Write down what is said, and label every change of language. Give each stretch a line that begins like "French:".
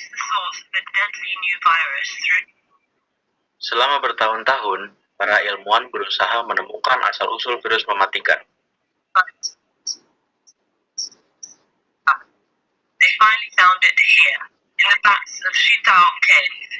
English: source of the deadly new virus through.
Indonesian: Selama bertahun-tahun, para ilmuwan berusaha menemukan asal-usul virus mematikan.
English: They finally found it here, in the bats of Shitao Cave.